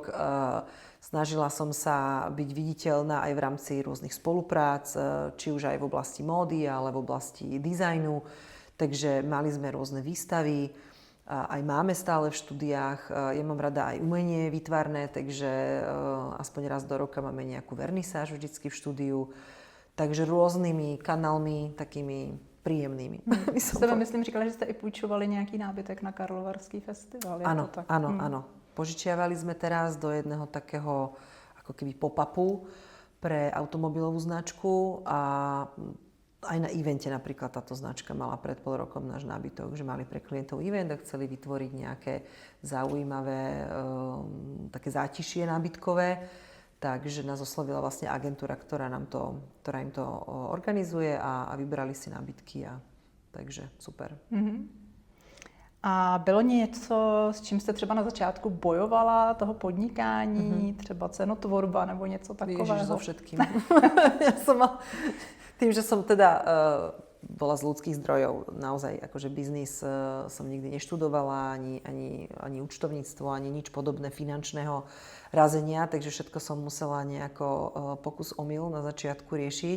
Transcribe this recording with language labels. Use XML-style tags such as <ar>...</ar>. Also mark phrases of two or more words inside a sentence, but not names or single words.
<sk>Snažila som sa byť viditeľná aj v rámci rôznych spoluprác, či už aj v oblasti módy, ale v oblasti dizajnu. Takže mali sme rôzne výstavy, aj máme stále v štúdiách. Ja mám rada aj umenie výtvarné, takže aspoň raz do roka máme nejakú vernisáž vždycky v štúdiu. Takže rôznymi kanálmi, takými príjemnými.</sk> <cs>Jste myslím, říkala, že jste i půjčovali nějaký nábytek na Karlovarský festival.</cs> <sk>Áno. Požičiavali sme teraz do jedného takého ako keby pop-upu pre automobilovú značku a aj na evente napríklad táto značka mala pred pol rokom náš nábytok, že mali pre klientov event a chceli vytvoriť nejaké zaujímavé také zátišie nábytkové. Takže nás oslovila vlastne agentúra, ktorá im to organizuje a vybrali si nábytky takže super.</sk> <cs>A bylo něco, s čím jste třeba na začátku bojovala toho podnikání, třeba cenotvorba nebo něco takového?</cs> <sk>Ježiš, so všetkým. Tým, že som teda bola z ľudských zdrojov, naozaj akože biznis som nikdy neštudovala, ani účtovníctvo, ani nič podobné finančného razenia, takže všetko som musela nejako pokus omyl na začiatku riešiť.</sk>